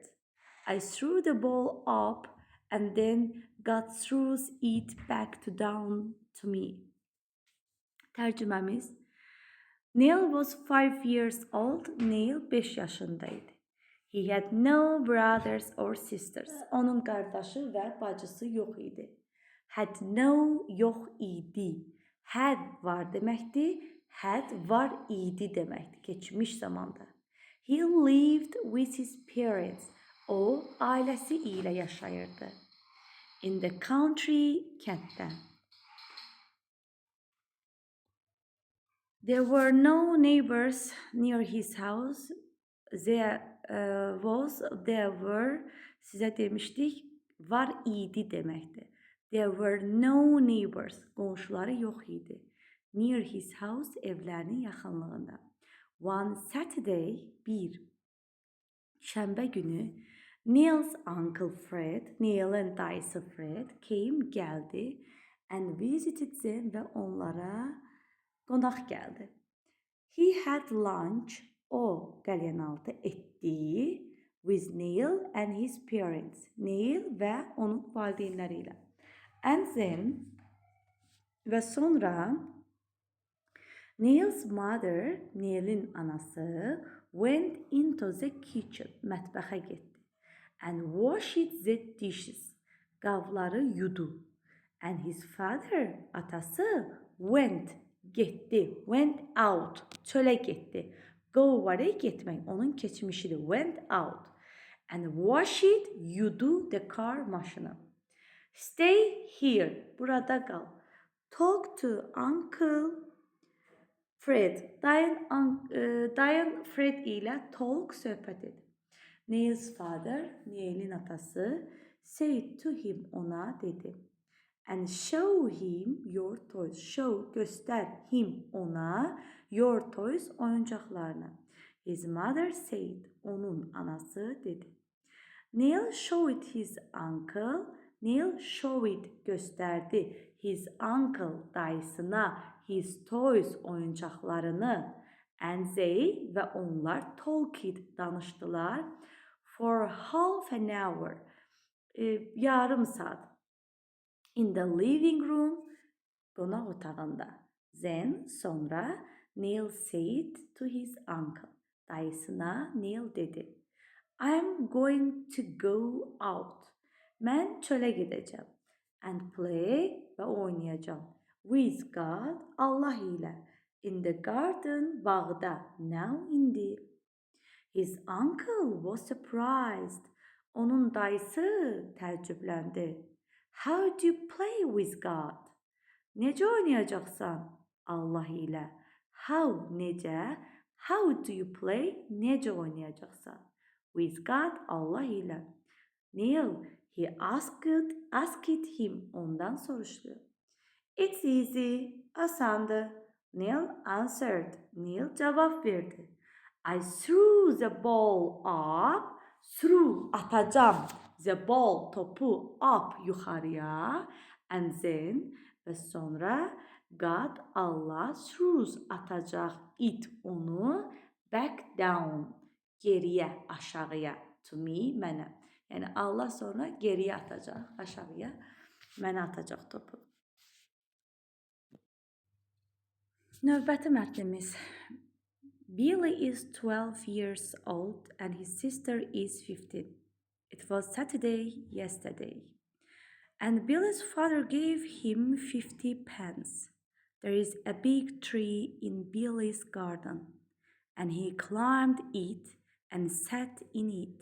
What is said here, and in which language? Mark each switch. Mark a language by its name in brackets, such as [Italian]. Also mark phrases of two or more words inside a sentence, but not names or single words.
[English] I threw the ball up and then God throws it back down to me. Tercümemiz. Neil was 5 years old. [Azerbaijani] Neil 5 yaşındaydı. [English] He had no brothers or sisters. [Azerbaijani] Onun qardaşı və bacısı yox idi. [English] Had no [Azerbaijani] yox idi. Had var deməkdir. Had var idi deməkdir. Keçmiş zamanda. [English] He lived with his parents. [Azerbaijani] O ailəsi ilə yaşayırdı. [English] In the country, kənddə. There were no neighbors near his house. There were, [Azerbaijani] sizə demişdik, var idi deməkdir. [English] There were no neighbors, [Azerbaijani] qonşuları yox idi. [English] Near his house, [Azerbaijani] evlərinin yaxınlığında. [English] One Saturday, [Azerbaijani] bir şənbə günü, [English] Neil's uncle Fred, [Azerbaijani] Neil'in dayısı Fred, gəldi [English] and visited them [Azerbaijani] və onlara qonaq gəldi. [English] He had lunch, [Azerbaijani] o qəlyanaltı etdi, [English] with Neil and his parents, [Azerbaijani] Neil və onun valideynləri ilə. [English] And then, [Azerbaijani] və sonra, [English] Neil's mother, [Azerbaijani] Neil'in anası, [English] went into the kitchen, [Azerbaijani] mətbəxə getdi, [English] and washed the dishes, [Azerbaijani] qabları yudu. [English] And his father, [Azerbaijani] atası, getdi, [English] went out, [Azerbaijani] çölə getdi. Go var ya getmək, onun keçmişidir, [English] went out. And washed, yudu the car, maşını. Stay here, [Azerbaijani] burada qal. [English] Talk to Uncle Fred, [Azerbaijani] dayın Fred ilə [English] talk, [Azerbaijani] söhbət et. [English] Neil's father, [Azerbaijani] Neil'in atası, [English] said to him, [Azerbaijani] ona dedi. [English] And show him your toys. Show, göster him, ona, your toys, oyuncaklarını. His mother said, [Azerbaijani] onun anası dedi. [English] Neil showed his uncle, Neil showed, gösterdi, his uncle, dayısına, his toys, oyuncaklarını. And they, [Azerbaijani] ve onlar, [English] talked, danıştılar, for half an hour, [Azerbaijani] yarım saat. [English] In the living room, [Azerbaijani] qonaq otağında. [English] Then, sonra, Neil said to his uncle, [Azerbaijani] dayısına Neil dedi. [English] I'm going to go out. [Azerbaijani] Mən çölə gedəcəm. [English] And play, [Azerbaijani] və oynayacağım. [English] With God, [Azerbaijani] Allah ilə. [English] In the garden, bağda. Now, indi. His uncle was surprised. [Azerbaijani] Onun dayısı təəccübləndi. [English] How do you play with God? [Azerbaijani] Necə oynayacaqsan Allah ilə? [English] How, necə? How do you play? [Azerbaijani] Necə oynayacaqsan? [English] With God, [Azerbaijani] Allah ilə. [English] Neil, he asked him, [Azerbaijani] ondan soruşdu. [English] It's easy, [Azerbaijani] asandır. [English] Neil answered, [Azerbaijani] Neil cavab verdi. [English] I threw the ball up, threw, atacağım. The ball, topu, up, yuxarıya. And then, [Azerbaijani] və sonra, [English] God, Allah throws atacaq it onu back down. [Azerbaijani] Geriyə, aşağıya. To me, mənə. Yəni Allah sonra geriyə atacaq, aşağıya. Mənə atacaq topu. Növbəti mətnimiz. [English] Billy is 12 years old and his sister is 15. It was Saturday yesterday. And Billy's father gave him 50 pence. There is a big tree in Billy's garden, and he climbed it and sat in it.